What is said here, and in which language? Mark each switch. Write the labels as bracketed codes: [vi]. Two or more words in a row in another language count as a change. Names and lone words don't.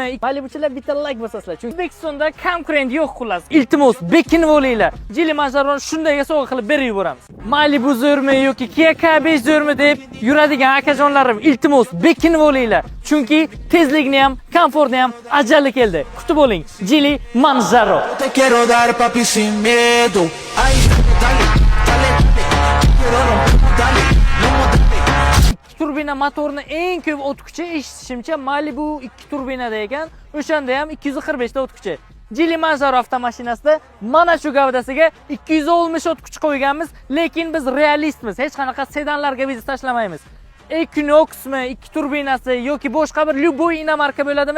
[uz] Malibuchilar bitta like bosasizlar. Chunki O'zbekistonda konkurent yo'q xullas. Iltimos, bekinib olinglar. Jili Manjaroni shunday sovg'a qilib berib yuboramiz. Malibu zo'rmi yoki Kia K5 zo'rmi deb yuradigan akajonlarim, iltimos, bekinib olinglar. Chunki tezlikni ham, komfortni ham ajali keldi. Kutib oling. Jili Manjaro. [es] Te quiero dar papi sin miedo. Ay, dale, dale, quiero romper, dale, no dale. [uz] Turbina motorni eng ko'p o't kuchi eshitishimcha Malibu 2 turbinada ekan. O'shanda ham 245 ta o't kuchi. Jili Manjaro avtomashinasida mana shu gavdasiga 260 o't kuchi qo'yganmiz, lekin biz realistmiz. Hech qanaqa sedanlarga biz tashlamaymiz. Equinoxmi, 2 turbinasi yoki boshqa bir любой inomarka bo'ladimi?